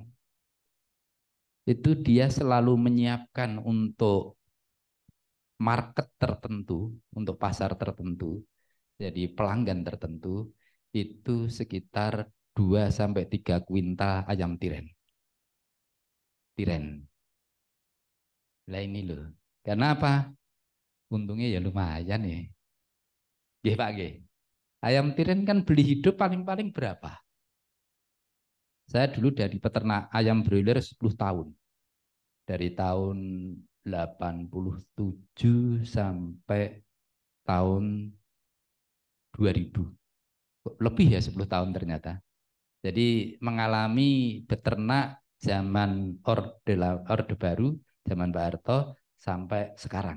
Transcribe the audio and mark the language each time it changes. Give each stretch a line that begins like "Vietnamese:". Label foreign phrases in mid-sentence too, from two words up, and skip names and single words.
Indonesian: Itu dia selalu menyiapkan untuk market tertentu, untuk pasar tertentu, jadi pelanggan tertentu, itu sekitar 2-3 kuintal ayam tiren. Lah ini loh. Karena apa? Untungnya ya lumayan ya. Nggih Pak nggih. Ayam tiren kan beli hidup paling-paling berapa? Saya dulu dari peternak ayam broiler 10 tahun. Dari tahun 87 sampai tahun 2000. Lebih ya 10 tahun ternyata. Jadi mengalami beternak zaman Orde Baru, zaman Pak Harto sampai sekarang.